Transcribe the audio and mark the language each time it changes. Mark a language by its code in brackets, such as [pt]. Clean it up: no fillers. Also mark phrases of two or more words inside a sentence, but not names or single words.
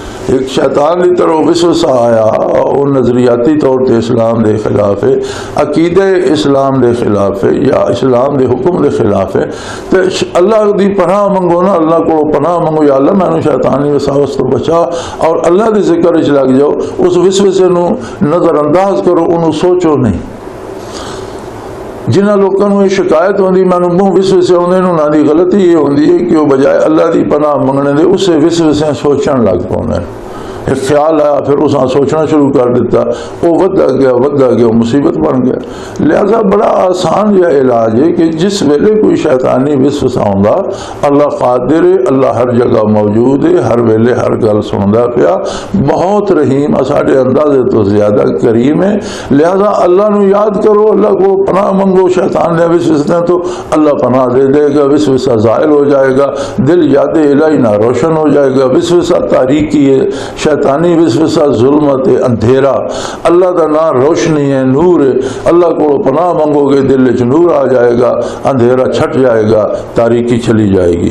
[ur] ایک شیطان کی طرح وسوسہ آیا اور نظریاتی طور تے اسلام دے خلاف ہے، عقیدہ اسلام دے خلاف ہے یا اسلام دے حکم دے خلاف ہے، تو اللہ دی پناہ منگو نا، اللہ کو پناہ منگو، یا اللہ میں شیطانی وساوس تو بچا، اور اللہ دے ذکر وچ لگ جاؤ، اس وسوسے نو نظر انداز کرو، انہوں سوچو نہیں۔ [pa] جنہاں لوگوں کو یہ شکایت ہوندی مینوں منہ وسوسے آندے نے، انہاں دی غلطی یہ ہوندی ہے کہ وہ بجائے اللہ دی پناہ منگنے دے اسے وسوسے سوچن لگ پاندے ہیں۔ [ur] ایک خیال آیا، پھر اس نے سوچنا شروع کر دیتا، وہ ودا گیا مصیبت بن گیا۔ لہذا بڑا آسان یہ علاج ہے کہ جس ویلے کوئی شیطانی وسوسہ آندا، اللہ قادر ہے، اللہ ہر جگہ موجود ہے، [pa] ہر ویلے ہر گل سندا پیا، [ur] بہت رحیم، ساڈے اندازے تو زیادہ کریم ہے۔ لہذا اللہ نو یاد کرو، اللہ کو پناہ منگو شیطان نے وسوسے تو اللہ پناہ دے دے گا، وسوسہ زائل ہو جائے گا، دل یاد الہی نہ روشن ہو جائے گا۔ وسوسہ تاریکی ہے، شیطانی وسوسہ ظلمت ہے، اندھیرا، اللہ کا نام روشنی ہے، نور ہے، اللہ کو پناہ منگو گے دل وچ نور آ جائے گا، اندھیرا چھٹ جائے گا، تاریکی چلی جائے گی۔